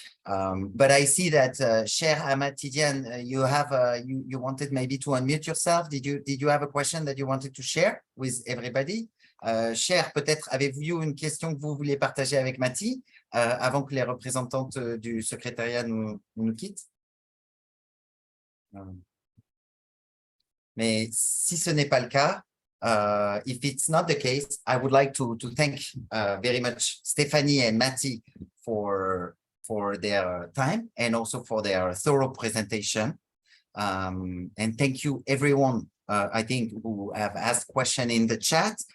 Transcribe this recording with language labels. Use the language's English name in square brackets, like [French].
[English] But I see that Cher Amatidian, you wanted maybe to unmute yourself. Did you have a question that you wanted to share with everybody? [French] Cher, peut-être avez-vous une question que vous vouliez partager avec Mati avant que les représentantes du secrétariat nous quittent? Mais si ce n'est pas le cas, [English] if it's not the case, I would like to thank very much Stephanie and Mati for their time, and also for their thorough presentation. And thank you everyone, I think, who have asked questions in the chat.